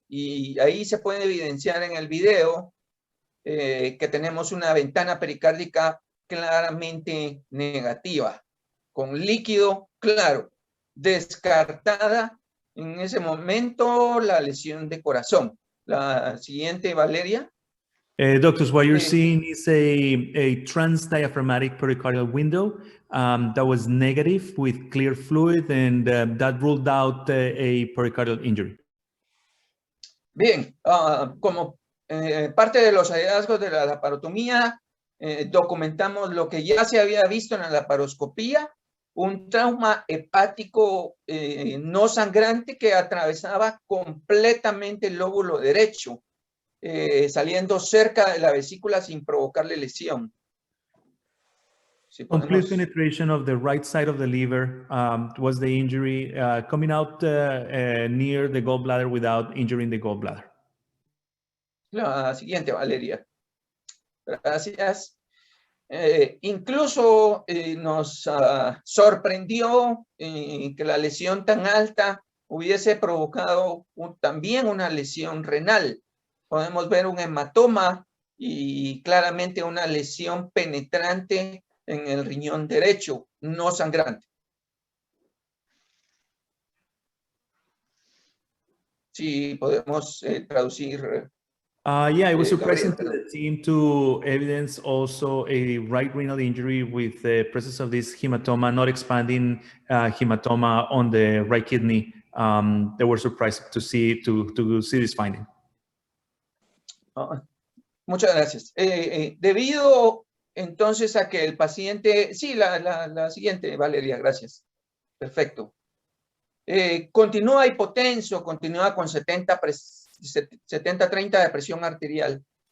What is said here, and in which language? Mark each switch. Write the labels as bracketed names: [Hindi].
[Spanish] Y ahí se puede evidenciar en el video que tenemos una ventana pericárdica claramente negativa, con líquido claro, descartada en ese momento la lesión de corazón. La siguiente, Valeria. [English] Doctors, what you're seeing is a transdiaphragmatic pericardial window that was negative with clear fluid, and that ruled out a pericardial injury. [Spanish] Bien, como parte de los hallazgos de la laparotomía, documentamos lo que ya se había visto en la laparoscopía, un trauma hepático no sangrante que atravesaba completamente el lóbulo derecho, saliendo cerca de la vesícula sin provocarle lesión. Si [English] Complete penetration of the right side of the liver was the injury, coming out near the gallbladder without injuring the gallbladder. [Spanish] La siguiente, Valeria. Gracias. Incluso nos sorprendió que la lesión tan alta hubiese provocado también una lesión renal. Podemos ver un hematoma y claramente una lesión penetrante en el riñón derecho, no sangrante. Sí, podemos traducir. [English] Yeah, it was surprising to the team to evidence also a right renal injury with the presence of this hematoma, not expanding hematoma on the right kidney. They were surprised to see this finding. [Spanish] Muchas gracias. Debido entonces a que el paciente, sí, la siguiente, Valeria, gracias. Perfecto. Continúa hipotenso, continúa con 70-30 de presión arterial.